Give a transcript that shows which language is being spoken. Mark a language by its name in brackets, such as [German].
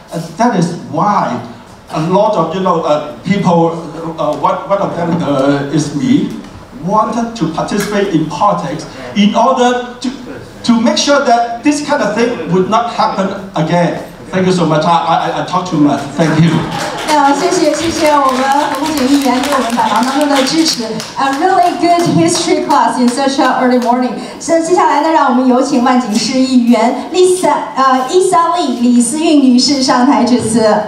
[English] And that is why a lot of people, one of them is me, wanted to participate in politics in order to make sure that this kind of thing would not happen again. Thank you so much. I talk too much. Thank you. [Chinese] 谢谢我们何不仅议员给我们百忙当中的支持。 [English] A really good history class in such an early morning. [Chinese] 接下来呢，让我们有请万景市议员伊莎丽李思韵女士上台致辞。